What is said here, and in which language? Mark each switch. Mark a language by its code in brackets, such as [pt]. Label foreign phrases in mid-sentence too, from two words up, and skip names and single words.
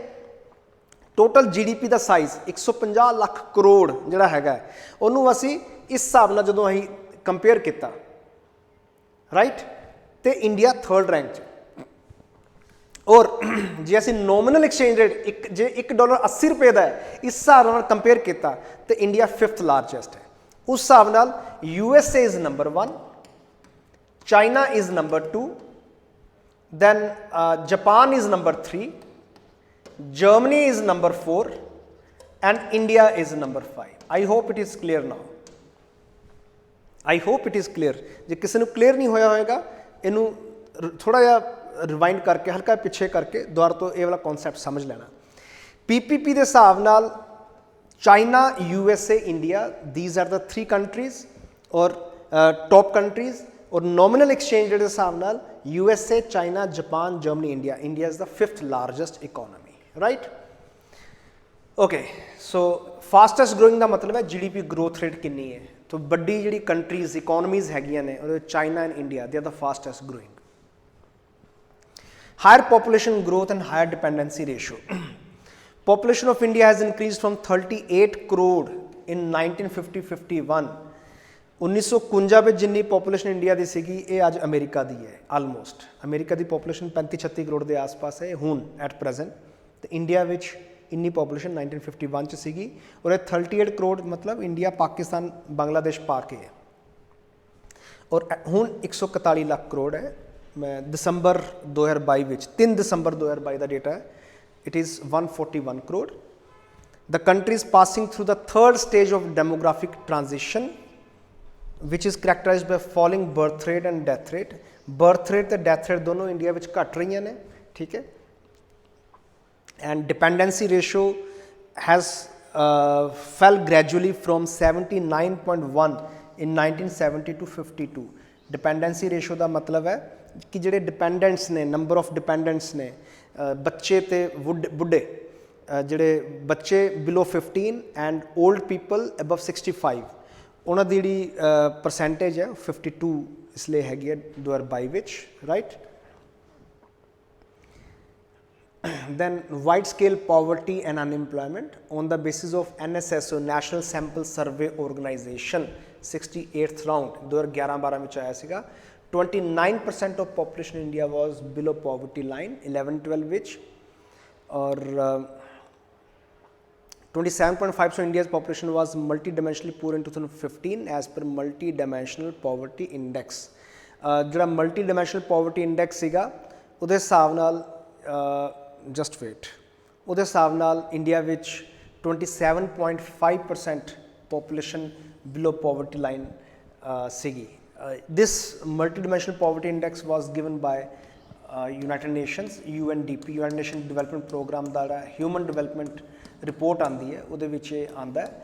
[en] total GDP [pa] ਦਾ ਸਾਈਜ਼ 150 ਲੱਖ ਕਰੋੜ ਜਿਹੜਾ ਹੈਗਾ ਉਹਨੂੰ ਅਸੀਂ ਇਸ ਹਿਸਾਬ ਨਾਲ ਜਦੋਂ ਅਸੀਂ ਕੰਪੇਅਰ ਕੀਤਾ, ਰਾਈਟ, ਤੇ ਇੰਡੀਆ [en] 3rd rank [pa] 'ਚ। ਔਰ ਜੇ ਅਸੀਂ [en] nominal exchange rate [pa] ਜੇ $1 80 ਰੁਪਏ ਦਾ ਹੈ ਇਸ ਹਿਸਾਬ ਨਾਲ ਕੰਪੇਅਰ ਕੀਤਾ ਤੇ ਇੰਡੀਆ [en] 5th largest [pa] ਹੈ। ਉਸ ਹਿਸਾਬ ਨਾਲ [en] USA is number 1, China is number 2, then Japan is number 3, Germany is number 4, and India is number 5. I hope it is clear now. I hope it is clear. [pa] ਜੇ ਕਿਸੇ ਨੂੰ clear ਨਹੀਂ ਹੋਇਆ ਹੋਏਗਾ ਇਹਨੂੰ ਥੋੜਾ ਜਿਹਾ ਰਿਵਾਈਂਡ ਕਰਕੇ ਹਲਕਾ ਪਿੱਛੇ ਕਰਕੇ ਦੁਬਾਰਾ ਤੋਂ ਇਹ ਵਾਲਾ ਕਨਸੈਪਟ ਸਮਝ ਲੈਣਾ। PPP ਦੇ ਹਿਸਾਬ ਨਾਲ ਚਾਈਨਾ, USA, ਇੰਡੀਆ, [en] these are the 3 countries ਔਰ top countries. [pa] ਔਰ [en] nominal exchange rate [pa] ਦੇ ਹਿਸਾਬ ਨਾਲ USA, ਚਾਈਨਾ, ਜਾਪਾਨ, ਜਰਮਨੀ, ਇੰਡੀਆ। [en] India is the 5th largest economy, right. okay, so fastest growing [pa] ਦਾ ਮਤਲਬ ਹੈ [en] GDP growth rate [pa] ਕਿੰਨੀ ਹੈ। ਤਾਂ ਵੱਡੀ ਜਿਹੜੀ [en] countries economies [pa] ਹੈਗੀਆਂ ਨੇ ਉਹਦੇ ਵਿੱਚ [en] China and India they are the fastest growing. higher population growth and higher dependency ratio. Population of India has increased from 38 crore in 1950-51। [pa] 1951 ਵਿੱਚ ਜਿੰਨੀ ਪੋਪੂਲੇਸ਼ਨ ਇੰਡੀਆ ਦੀ ਸੀਗੀ ਇਹ ਅੱਜ ਅਮਰੀਕਾ ਦੀ ਹੈ ਆਲਮੋਸਟ। ਅਮਰੀਕਾ ਦੀ ਪੋਪੂਲੇਸ਼ਨ 35-36 ਕਰੋੜ ਦੇ ਆਸ-ਪਾਸ ਹੈ ਹੁਣ [en] at present, [pa] ਤੇ ਇੰਡੀਆ ਵਿੱਚ ਇੰਨੀ ਪੋਪੂਲੇਸ਼ਨ 1951 ਚ ਸੀਗੀ ਔਰ ਇਹ 38 ਕਰੋੜ ਮਤਲਬ ਇੰਡੀਆ, ਪਾਕਿਸਤਾਨ, ਬੰਗਲਾਦੇਸ਼ ਪਾ ਕੇ ਹੈ। ਔਰ ਹੁਣ 141 ਲੱਖ ਕਰੋੜ ਹੈ। ਮੈਂ ਦਸੰਬਰ 2022 ਵਿੱਚ 3 ਦਸੰਬਰ 2022 ਦਾ ਡੇਟਾ ਹੈ। [en] It is 141 crore. The country is passing through the 3rd stage of demographic transition, which is characterized by falling birth rate and death rate. Birth rate and death rate [hi] दोनों इंडिया विच घट रही हैं, ठीक है। [en] And dependency ratio has fell gradually from 79.1 in 1970 to 52. Dependency ratio [pa] ਦਾ [hi] मतलब है कि [pa] ਜਿਹੜੇ dependents ਨੇ, [en] number of dependents [pa] ਨੇ, ਬੱਚੇ ਤੇ ਬੁੱਢੇ, ਜਿਹੜੇ ਬੱਚੇ [en] below 15 and old people above 65 [pa] ਉਹਨਾਂ ਦੀ ਜਿਹੜੀ ਪਰਸੈਂਟੇਜ ਹੈ 52 ਇਸ ਲਈ ਹੈਗੀ ਹੈ 2022 ਵਿੱਚ, ਰਾਈਟ। [en] then wide scale poverty and unemployment on the basis of NSSO National Sample Survey Organisation 68th round 2011-12 [pa] ਵਿੱਚ ਆਇਆ ਸੀਗਾ। [en] 29% of population in India was below poverty line 11-12 which, or 27.5% India's population was multidimensionally poor in 2015 as per multidimensional poverty index। [pa] ਜਿਹੜਾ [en] multidimensional poverty index [pa] ਸੀਗਾ ਉਹਦੇ ਹਿਸਾਬ ਨਾਲ [en] just wait [pa] ਉਹਦੇ ਹਿਸਾਬ ਨਾਲ ਇੰਡੀਆ ਵਿੱਚ 27.5% [en] population below poverty line [pa] ਸੀਗੀ। [en] This multidimensional poverty index was given by United Nations, UNDP, United Nations Development Program [pa] ਦਾ ਹਿਊਮਨ ਡਿਵੈਲਪਮੈਂਟ ਰਿਪੋਰਟ ਆਉਂਦੀ ਹੈ ਉਹਦੇ ਵਿੱਚ ਇਹ ਆਉਂਦਾ ਹੈ।